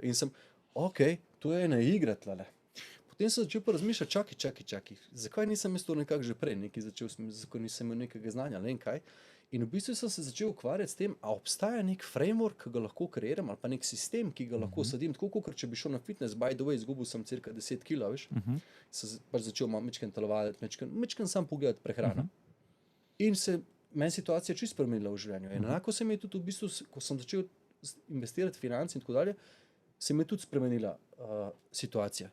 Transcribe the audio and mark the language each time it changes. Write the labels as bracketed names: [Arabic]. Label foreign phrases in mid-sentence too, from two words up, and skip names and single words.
[Slovenian] In sem, ok, to je ena igra tlele. Potem sem začel pa razmišljati, čakaj, zakaj nisem jaz to nekako že prej nekaj začel, zakaj nisem imel nekega znanja, ne vem kaj. In v bistvu sem se začel ukvarjati s tem, a obstaja nek framework, ki ga lahko kreiram, ali pa nek sistem, ki ga lahko sadim, tako kot če bi šel na fitness, [English] by the way, [Slovenian] izgubil sem cirka 10 kg, veš, sem pač začel malo mečken telovaditi, mečken sam pogledati prehrano. In meni situacija čisto spremenila v življenju. In enako se mi je tudi v bistvu, ko sem začel investirati finance in tako dalje, se mi je tudi spremenila situacija.